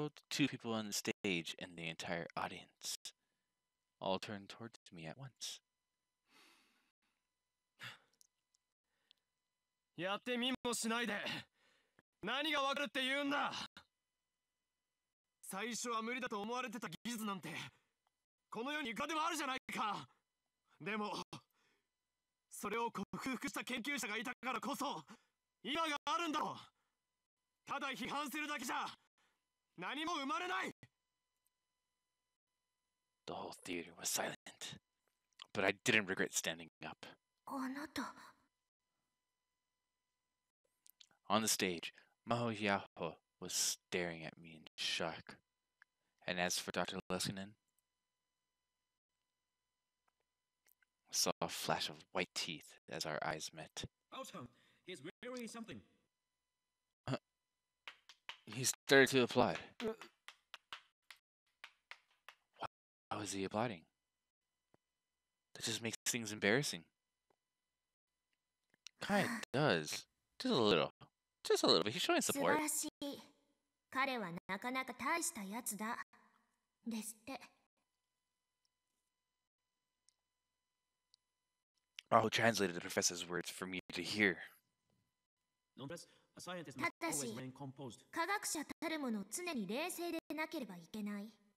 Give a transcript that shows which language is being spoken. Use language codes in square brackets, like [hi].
[en] Two people on the stage and the entire audience all turned towards me at once. [ja] やってみもしないで何がわかるって言うんだ。最初は無理だと思われてた技術なんてこの世にいくらでもあるじゃないか。でもそれを克服した研究者がいたからこそ今があるんだ。ただ批判するだけじゃ何も生まれない。 [en] The whole theater was silent, but I didn't regret standing up. [ja] あなた。 [en] On the stage, Maho Yaho was staring at me in shock. And as for Dr. Leskinen, I saw a flash of white teeth as our eyes met. He's really something. He started to applaud. Why was he applauding? That just makes things embarrassing. Kinda does. Just a little. Just a little bit. He's showing [ja] 素晴 [en] support. [ja] らしい。彼はなかなか大したやつだ。ですって。 Maho translated the professor's words for me to hear. ただし、科学者たるもの常に冷静でなければいけない。